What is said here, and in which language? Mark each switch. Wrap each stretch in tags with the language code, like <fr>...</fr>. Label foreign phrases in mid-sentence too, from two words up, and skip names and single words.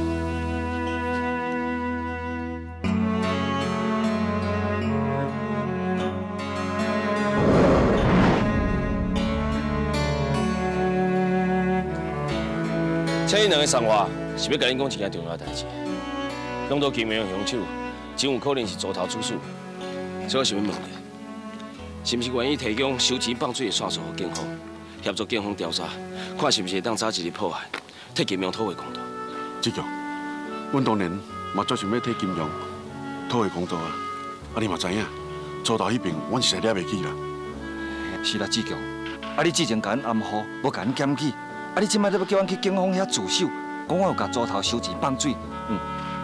<nan>请恁两个送我，是要甲恁讲一件重要的代志。弄到金明凶手，真有可能是组头主使。所以我想要问你，是不是愿意提供收钱放水的线索给警方，协助警方调查，看是不是会当早一日破案，替金明讨回公道？志强，阮当然嘛最想要替金勇讨回公道啊！啊，你嘛知影，组头迄边阮实在了袂起啦。是啦，志强，啊，你之前甲阮暗号，无甲阮检举。 啊！你即摆要叫阮去警方遐自首，讲我有甲组头收钱放水，啊！</nan>